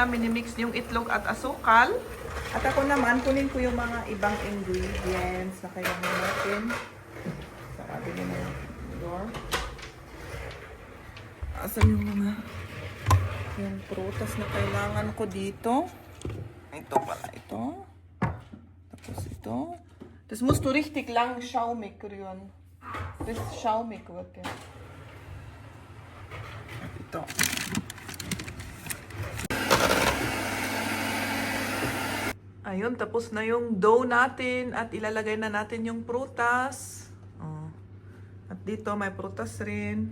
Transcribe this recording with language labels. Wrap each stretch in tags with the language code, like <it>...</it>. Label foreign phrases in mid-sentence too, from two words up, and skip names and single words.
<tl>Minimix yung itlog at asukal. At ako naman, kunin ko yung mga ibang ingredients na kailangan natin. Sarado nyo na yung door. Asan yung mga yung prutas na kailangan ko dito? Ito pala, ito. Tapos ito.</tl> <de>Das musst du richtig lang schaumig rühren. Bis schaumig wird der.</de> <tl>At ito. Ayun, tapos na yung dough natin at ilalagay na natin yung prutas. Oh. At dito may prutas rin.</tl>